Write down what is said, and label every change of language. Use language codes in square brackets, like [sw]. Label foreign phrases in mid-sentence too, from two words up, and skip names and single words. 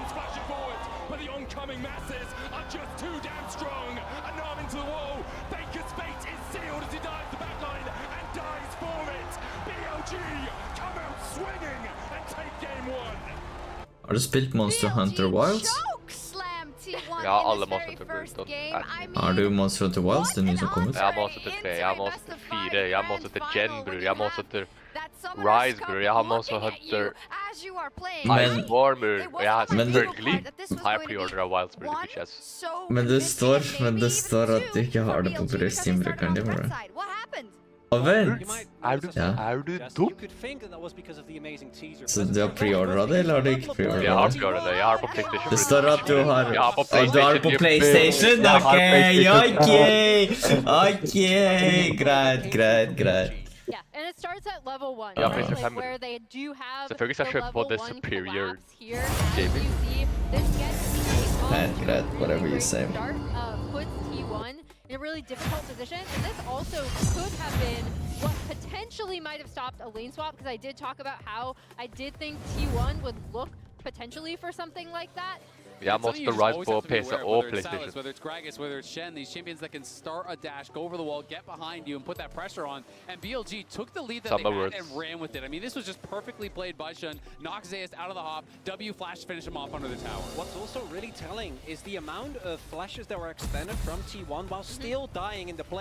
[no] du spilt Monster Hunter Wilds? Ja, alle Monster Hunter Wilds. Har du Monster Hunter Wilds, det nye som kommer ut? Jeg har Monster Hunter 3, jeg har Monster Hunter 4, jeg har Monster Hunter Gen, bror, jeg har Monster Hunter Rise, bror, jeg har Monster Hunter Iceborne, bror, og jeg har selvfølgelig har jeg pre-order av Wilds, bror, bitches. Men det står at du ikke har det på Steam-brukeren din, bror. Og vent! Er du dum? Så du har pre-ordret det, eller har du ikke pre-ordret det? Jeg har pre-ordret det, jeg har det på PlayStation. Det står at du har... Du har det på PlayStation? Ok, greit. [en] Yeah, and it starts at level 1, where they do have the level 1 superior here. As you see, this gets [no] Greit, [en] whatever you say. Start puts T1 in a really difficult position, and this also could have been what potentially might have stopped a lane swap, because I did talk about how I did think T1 would look potentially for something like that. [no] Jeg måtte Rise på PC og PlayStation. [en] Whether it's Gragas, whether it's Shen, these champions that can start a dash, go over the wall, get behind you, and put that pressure on. And BLG took the lead that they had and ran with it. I mean, this was just perfectly played by Shen. Knocks Zeus out of the hop. W flash to finish him off under the tower. What's also really telling is the amount of flashes that were extended from T1 while still dying in the play.